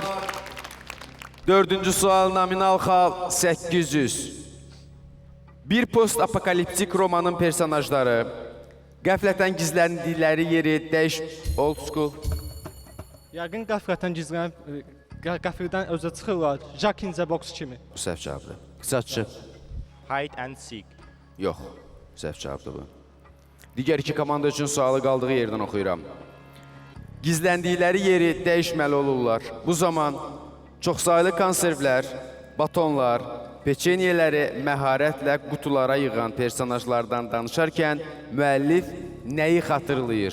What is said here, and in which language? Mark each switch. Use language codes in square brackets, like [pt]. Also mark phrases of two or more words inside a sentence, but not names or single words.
[az] Dördüncü sual nominal xal 800. Bir post-apokaliptik romanın personajları Qəflətən gizləndikləri yeri dəyiş [en] old school. [az] Yəqin qəflətən gizlənib qəfildən özə çıxırlar. Jack in the Box kimi. Bu səhv cavabdır. Qısaçı. [en] Hide and seek. [az] Yox, səhv cavabdır bu. Digər iki komanda üçün sualı qaldığı yerdən oxuyuram. Gizləndikləri yeri dəyişməli olurlar. Bu zaman çoxsaylı konservlər, batonlar, peçenyeləri məharətlə qutulara yığan personajlardan danışarkən müəllif nəyi xatırlayır?